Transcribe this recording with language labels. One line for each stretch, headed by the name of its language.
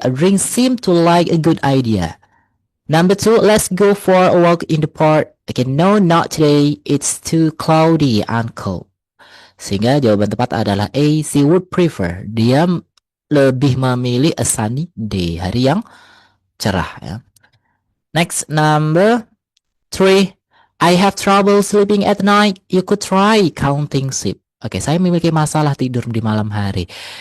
English: A drink seem to like a good idea. Number 2, let's go for a walk in the park. Okay, no, not today. It's too cloudy and cold.
Indonesian: Sehingga jawaban tepat adalah A.
English: She would prefer.
Indonesian: Dia lebih memilih
English: a sunny day.
Indonesian: Hari yang cerah ya.
English: Next, number 3. I have trouble sleeping at night. You could try counting sheep.
Indonesian: Oke, saya memiliki masalah tidur di malam hari.